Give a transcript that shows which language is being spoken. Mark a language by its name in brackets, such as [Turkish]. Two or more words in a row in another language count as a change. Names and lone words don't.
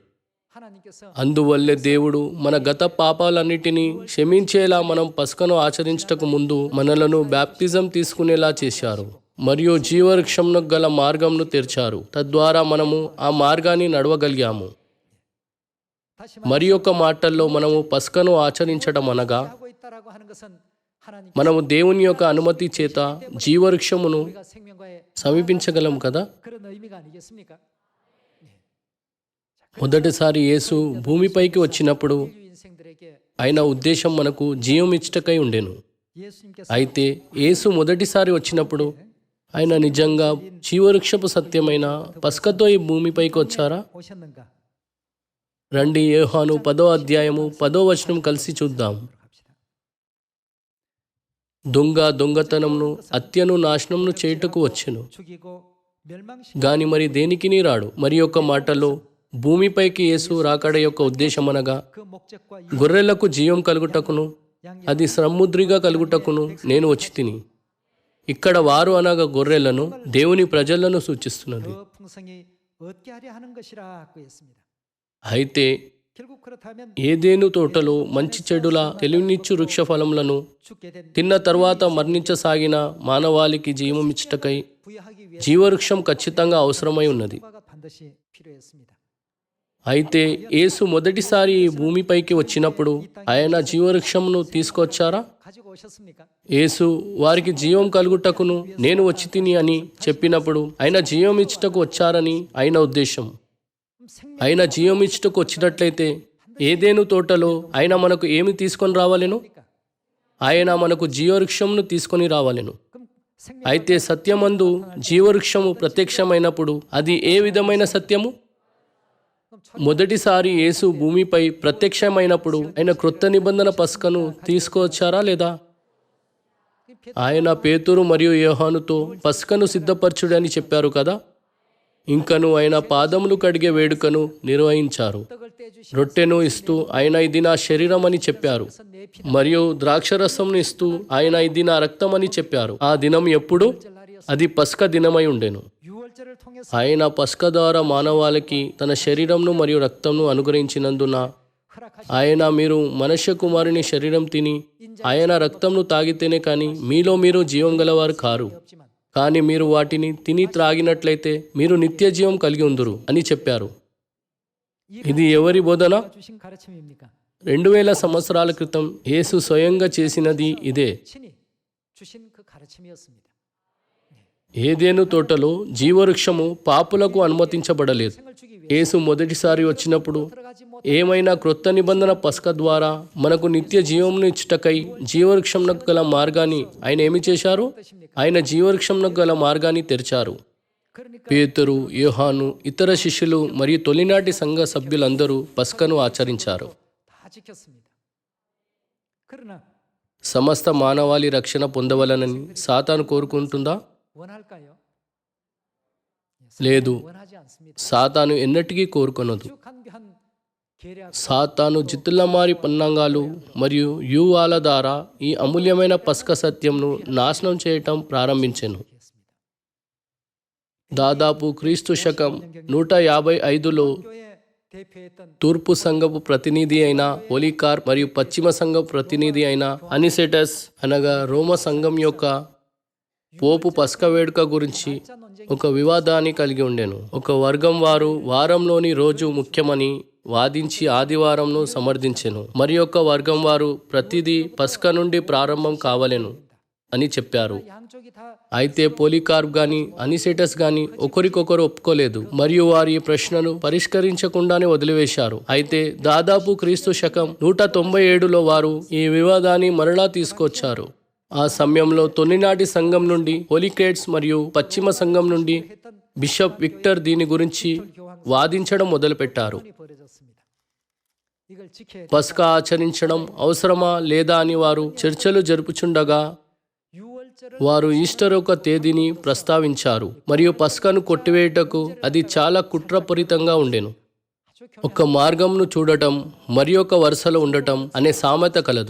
[Telugu] అందువల్లే దేవుడు మన గత పాపాలన్నిటినీ క్షమించేలా మనం పస్కను ఆచరించటకు ముందు మనలను బ్యాప్తిజం తీసుకునేలా చేశారు మరియు జీవవృక్షంను గల మార్గంను తెరిచారు. తద్వారా మనము ఆ మార్గాన్ని నడవగలిగాము. మరి ఒక మాటల్లో మనము పస్కను ఆచరించడం అనగా మనము దేవుని యొక్క అనుమతి చేత జీవవృక్షమును [Korean] 우리가 생명과의 [Telugu] సమీపించగలం కదా. [Korean] 그런 의미가 아니겠습니까? [Telugu] మొదటిసారి యేసు భూమిపైకి వచ్చినప్పుడు [Korean] 인류 인생들에게 [Telugu] ఆయన ఉద్దేశం మనకు జీవం ఇచ్చటకై ఉండెను. [Korean] 예수님께서 [Telugu] అయితే యేసు మొదటిసారి వచ్చినప్పుడు ఆయన నిజంగా జీవవృక్షపు సత్యమైన పస్కతో ఈ భూమిపైకి వచ్చారా? [Korean] 오셨는가? [Telugu] రండి యోహాను 10వ అధ్యాయము 10వ వచనం కలిసి చూద్దాం. [Korean] 갑시다. [Telugu] దొంగ దొంగతనంను హత్యను నాశనంను చేయుటకు వచ్చెను, [Korean] 죽이고 멸망시 [Telugu] గాని మరి దేనికిని రాడు. మరి యొక్క మాటలో భూమిపైకి యేసు రాకడ యొక్క ఉద్దేశం అనగా [Korean] 그 목적과 이 [Telugu] గొర్రెలకు జీవం కలుగుటకును అది సమృద్ధిగా కలుగుటకును నేను వచ్చి తిని. ఇక్కడ వారు అనగా గొర్రెలను దేవుని ప్రజలను సూచిస్తున్నది. [Korean] 더 풍성히 얻게 하려 하는 것이라고 했습니다. [Telugu] అయితే [Korean] 결국 그렇다면 [Telugu] ఏదేను తోటలో మంచి చెడుల తెలివినిచ్చు వృక్ష ఫలములను [Korean] 죽게 된 [Telugu] తిన్న తర్వాత మరణించసాగిన మానవాళికి జీవమిచ్చుటకై [Korean] 부여하기 위해 [Telugu] జీవవృక్షం ఖచ్చితంగా అవసరమై ఉన్నది. [Korean] 가 반드시 필요했습니다. [Telugu] అయితే యేసు మొదటిసారి ఈ భూమిపైకి వచ్చినప్పుడు ఆయన జీవవృక్షమును తీసుకొచ్చారా? [Korean] 가지고 오셨습니까? [Telugu] యేసు వారికి జీవం కలుగుటకును నేను వచ్చి తిని అని చెప్పినప్పుడు ఆయన జీవం ఇచ్చుటకు వచ్చారని ఆయన ఉద్దేశం. ఆయన జీవం ఇచ్చుటకు వచ్చినట్లయితే ఏదేను తోటలో ఆయన మనకు ఏమి తీసుకొని రావాలెను? ఆయన మనకు జీవవృక్షమును తీసుకొని రావాలెను. [Korean] 그럼 생명 [Telugu] అయితే సత్యమందు జీవవృక్షము ప్రత్యక్షమైనప్పుడు అది ఏ విధమైన సత్యము? మొదటిసారి యేసు భూమిపై ప్రత్యక్షమైనప్పుడు ఆయన క్రొత్త నిబంధన పస్కను తీసుకువచ్చారా లేదా? ఆయన పేతురు మరియు యోహానుతో పస్కను సిద్ధపరచుడని చెప్పారు కదా. ఇంకను ఆయన పాదములు కడిగే వేడుకను నిర్వహించారు. [Korean] 떡을 떼주시 [Telugu] రొట్టెను ఇస్తూ ఆయన ఇది నా శరీరం అని చెప్పారు. [Korean] 내 피 [Telugu] మరియు ద్రాక్షరసంను ఇస్తూ ఆయన ఇది నా రక్తం అని చెప్పారు. ఆ దినం ఎప్పుడు? అది పస్క దినమై ఉండెను. [Korean] 유월절을 통해서 [Telugu] ఆయన పస్క ద్వారా మానవాళికి తన శరీరంను మరియు రక్తంను అనుగ్రహించినందున [Korean] 허락하신 [Telugu] ఆయన మీరు మనుష్య కుమారుని శరీరం తిని ఆయన రక్తంను తాగితేనే కానీ మీలో మీరు జీవం గలవారు కారు. [Korean] 없지만 [Telugu] కానీ మీరు వాటిని తిని త్రాగినట్లయితే మీరు నిత్య జీవం కలిగి ఉందురు అని చెప్పారు. ఇది ఎవరి బోధన? [Korean] 주신 가르침입니까? [Telugu] 2000 సంవత్సరాల క్రితం యేసు స్వయంగా చేసినది ఇదే. [Korean] 친히 주신 그 가르침이었습니다. [Telugu] ఏదేను తోటలో జీవవృక్షము పాపులకు అనుమతించబడలేదు. [Korean] 생을 주기 위해 [Telugu] యేసు మొదటిసారి వచ్చినప్పుడు [Korean] 들어가지 못 [Telugu] ఏమైనా క్రొత్త నిబంధన పస్క ద్వారా మనకు నిత్య జీవమును ఇచ్చుటకై జీవవృక్షంనకు గల మార్గాన్ని ఆయన ఏమి చేశారు? ఆయన జీవవృక్షంనకు గల మార్గాన్ని తెరిచారు. [Korean] 그러니까 [Telugu] పేతురు, యోహాను, ఇతర శిష్యులు మరియు తొలినాటి సంఘ సభ్యులందరూ పస్కను ఆచరించారు. [Korean] 다 지켰습니다. 그러나 [Telugu] సమస్త మానవాళి రక్షణ పొందవలనని సాతాను కోరుకుంటుందా? [Korean] 원할까요? [Telugu] లేదు, [Korean] 원하지 않습니다. [Telugu] సాతాను ఎన్నటికీ కోరుకొనదు. [Korean] 쭉한 계략 [Telugu] సాతాను జిత్తులమారి పన్నాంగాలు మరియు వ్యూహాల ద్వారా ఈ అమూల్యమైన పస్క సత్యంను నాశనం చేయటం ప్రారంభించెను. [Korean] 했습니다. [Telugu] దాదాపు క్రీస్తు శకం 155లో [Korean] 교회 대표했던 [Telugu] తూర్పు సంఘపు ప్రతినిధి అయిన పోలికార్ప్ మరియు పశ్చిమ సంఘపు ప్రతినిధి అయిన అనిసెటస్ అనగా రోమ సంఘం యొక్క పోపు పస్క వేడుక గురించి [Korean] 자 논쟁 [Telugu] ఒక వివాదాన్ని కలిగి ఉండెను. ఒక వర్గం వారు వారంలోని రోజు ముఖ్యమని వాదించి ఆదివారంను సమర్థించెను. మరి ఒక వర్గం వారు ప్రతిదీ పస్క నుండి ప్రారంభం కావలెను అని చెప్పారు. [Korean] 양쪽이 다 [Telugu] అయితే పోలికార్ప్ గాని అనిసెటస్ గాని ఒకరికొకరు ఒప్పుకోలేదు మరియు వారు ఈ ప్రశ్నను పరిష్కరించకుండానే వదిలివేశారు. అయితే దాదాపు క్రీస్తు శకం 197లో వారు ఈ వివాదాన్ని మరలా తీసుకొచ్చారు. ఆ సమయంలో తొలినాటి సంఘం నుండి పోలిక్రేట్స్ మరియు పశ్చిమ సంఘం నుండి బిషప్ విక్టర్ దీని గురించి వాదించడం మొదలుపెట్టారు. [Korean] 이 벌어졌습니다. 이걸 지켜야 [Telugu] పస్కా ఆచరించడం అవసరమా లేదా అని వారు చర్చలు జరుపుచుండగా [Korean] 유월절을 [Telugu] వారు ఈస్టర్ ఒక తేదీని ప్రస్తావించారు మరియు పస్కాను కొట్టివేయుటకు అది చాలా కుట్రపూరితంగా ఉండెను. ఒక మార్గంను చూడటం మరి ఒక వరుసలో ఉండటం అనే సామెత కలదు.